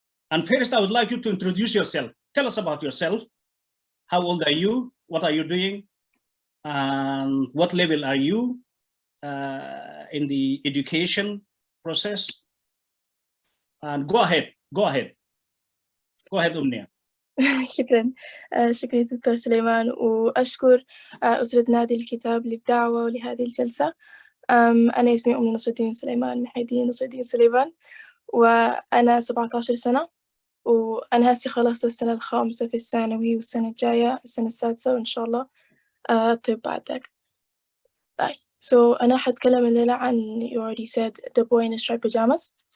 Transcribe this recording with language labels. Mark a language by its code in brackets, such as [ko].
[en] And first, I would like you to introduce yourself. Tell us about yourself. How old are you? What are you doing? And what level are you in the education process? And go ahead, أمنية. [ar] شكرا دكتور سليمان، وأشكر أسرة نادي الكتاب للدعوة ولهذه الجلسة. أنا اسمي أمنية نصرالدين سليمان، محيدين نصرالدين سليمان، وأنا 17 سنة، وأنا هسه خلصت السنة الخامسة في الثانوي، والسنة الجاية السنة السادسة وإن شاء الله طب بعد ذاك. [en] So [ar] أنا حتكلم الليلة عن [en] you already said the boy in the striped pajamas.